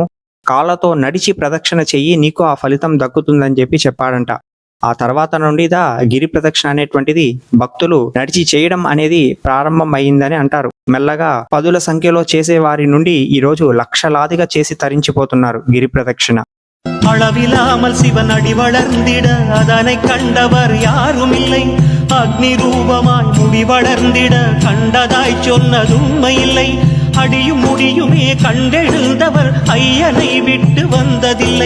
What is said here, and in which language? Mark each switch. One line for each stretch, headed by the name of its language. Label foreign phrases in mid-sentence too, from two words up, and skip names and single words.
Telugu: కాళ్ళతో నడిచి ప్రదక్షిణ చెయ్యి, నీకు ఆ ఫలితం దక్కుతుందని చెప్పి చెప్పాడంట. ఆ తర్వాత నుండిదా గిరి ప్రదక్షిణ అనేటువంటిది భక్తులు నడిచి చేయడం అనేది ప్రారంభం అయ్యిందని అంటారు. మెల్లగా పదుల సంఖ్యలో చేసే వారి నుండి ఈరోజు లక్షలాదిగా చేసి తరించిపోతున్నారు గిరి ప్రదక్షిణ.
Tamil: அளவிலாமல் சிவன் அடி வளர்ந்திட அதனை கண்டவர் யாரும் இல்லை. அக்னி ரூபமாய் முடி வளர்ந்திட கண்டதாய் சொன்னதுண்மை இல்லை. அடியும் முடியுமே கண்டெழுந்தவர் ஐயனை விட்டு வந்ததில்லை.